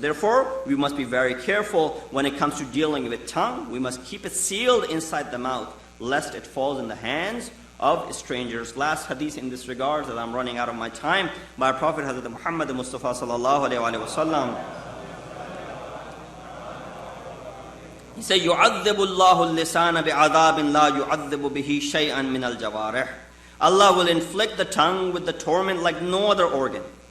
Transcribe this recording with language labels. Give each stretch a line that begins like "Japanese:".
English: Therefore, we must be very careful when it comes to dealing with tongue. We must keep it sealed inside the mouth, lest it falls in the hands of strangers. Last hadith in this regard, as I'm running out of my time, by our Prophet Hazrat Muhammad Mustafa sallallahu alayhi wa sallam. He said,
Arabic: يُعَذِّبُ اللَّهُ اللِّسَانَ بِعَذَابٍ لَا يُعَذِّبُ بِهِ شَيْئًا مِنَ الْجَوَارِحِ.
English: Allah will inflict the tongue with the torment like no other organ.